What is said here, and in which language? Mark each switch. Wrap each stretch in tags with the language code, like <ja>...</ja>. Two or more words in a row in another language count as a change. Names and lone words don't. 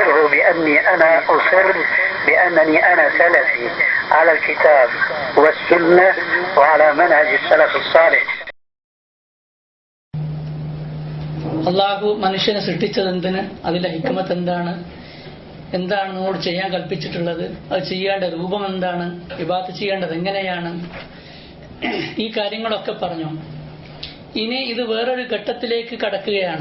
<ar>بأني أنا أصر بأنني أنا سلفي على الكتاب والسنة وعلى منهج السلف الصالح.</ar> <ml>അള്ളാഹു മനുഷ്യനെ സൃഷ്ടിച്ചതെന്തിന്, അതിന്റെ ഹിക്മത്ത് എന്താണ്, എന്താണ് നമ്മോട് ചെയ്യാൻ കൽപ്പിച്ചിട്ടുള്ളത്, അത് ചെയ്യേണ്ട രൂപം എന്താണ്, ഇബാദത്ത് ചെയ്യേണ്ടത് എങ്ങനെയാണ്, ഈ കാര്യങ്ങളൊക്കെ പറഞ്ഞു. ഇനി ഇത് വേറൊരു ഘട്ടത്തിലേക്ക് കടക്കുകയാണ്.</ml>